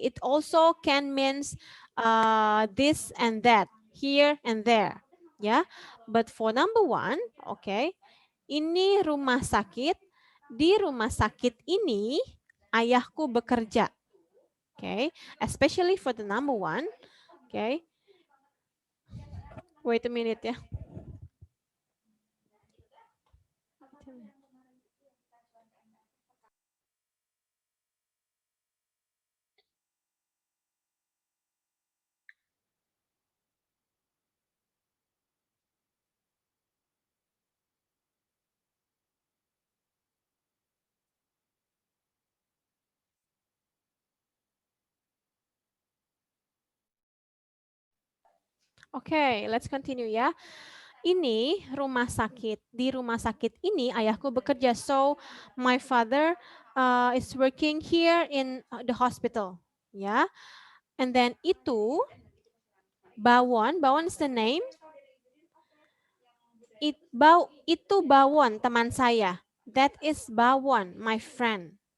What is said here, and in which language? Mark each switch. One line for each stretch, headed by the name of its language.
English: It also can means this and that, here and there. Yeah. But for number one, okay.
Indonesian: Ini rumah sakit. Di rumah sakit ini ayahku bekerja.
English: Okay. Especially for the number one. Okay. Wait a minute ya. Okay, let's continue ya.
Indonesian: Ini rumah sakit. Di rumah sakit ini ayahku bekerja.
English: So my father is working here in the hospital. Ya. And then itu Bawon. Bawon is the name.
Indonesian: Itu Bawon teman saya.
English: That is Bawon, my friend.